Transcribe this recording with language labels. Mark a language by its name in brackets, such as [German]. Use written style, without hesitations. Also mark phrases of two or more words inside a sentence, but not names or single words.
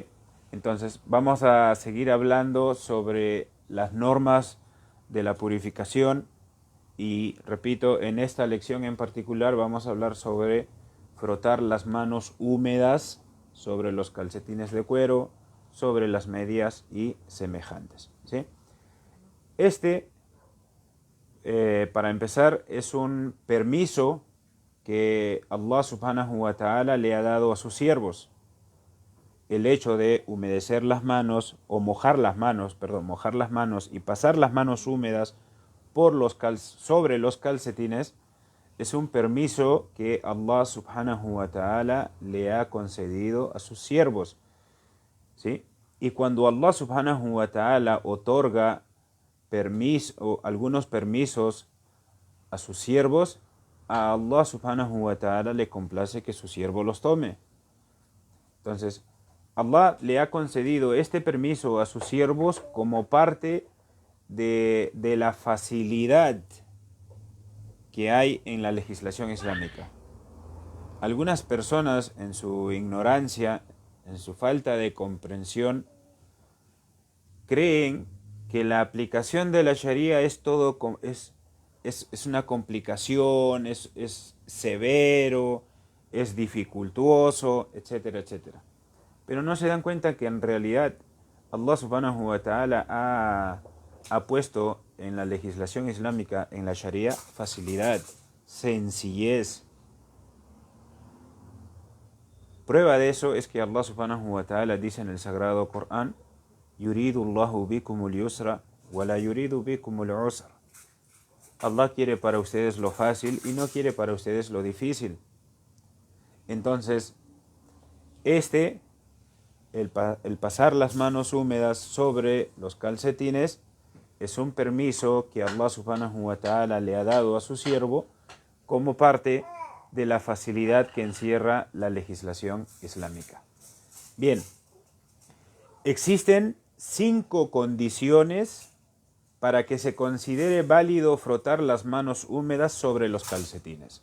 [Spanish] Entonces vamos a seguir hablando sobre las normas de la purificación y repito, en esta lección en particular vamos a hablar sobre frotar las manos húmedas sobre los calcetines de cuero, sobre las medias y semejantes, ¿sí? Para empezar, es un permiso que Allah [Arabic] سبحانه وتعالى [Spanish] le ha dado a sus siervos. El hecho de humedecer las manos o mojar las manos y pasar las manos húmedas sobre los calcetines es un permiso que Allah [Arabic] سبحانه وتعالى [Spanish] le ha concedido a sus siervos, ¿sí? Y cuando Allah [Arabic] سبحانه وتعالى [Spanish] otorga algunos permisos a sus siervos, a Allah [Arabic] سبحانه وتعالى [Spanish] le complace que su siervo los tome. Entonces, Allah le ha concedido este permiso a sus siervos como parte de la facilidad que hay en la legislación islámica. Algunas personas, en su ignorancia, en su falta de comprensión, creen que la aplicación de la Sharia es una complicación, es severo, es dificultuoso, etcétera, etcétera. Pero no se dan cuenta que en realidad Allah [Arabic] سبحانه وتعالى [Spanish] ha puesto en la legislación islámica, en la Sharia, facilidad, sencillez. Prueba de eso es que Allah [Arabic] سبحانه وتعالى [Spanish] dice en el Sagrado Corán: [Arabic] يريد الله بكم اليسر ولا يريد بكم العسر. [Spanish] Allah quiere para ustedes lo fácil y no quiere para ustedes lo difícil. Entonces, el pasar las manos húmedas sobre los calcetines es un permiso que Allah [Arabic] سبحانه وتعالى [Spanish] le ha dado a su siervo como parte de la facilidad que encierra la legislación islámica. Bien, existen 5 condiciones para que se considere válido frotar las manos húmedas sobre los calcetines.